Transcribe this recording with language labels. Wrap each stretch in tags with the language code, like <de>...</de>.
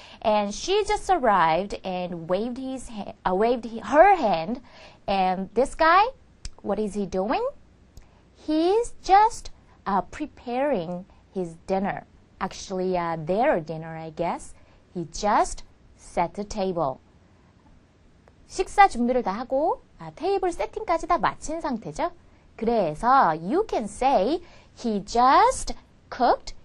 <en>And she just arrived and waved her hand. And this guy, what is he doing? He's just preparing his dinner. Actually, their dinner, I guess. He just set the table.</en> <ko>식사 준비를 다 하고 테이블 세팅까지 다 마친 상태죠. 그래서</ko> <en>you can say he just cooked.</en>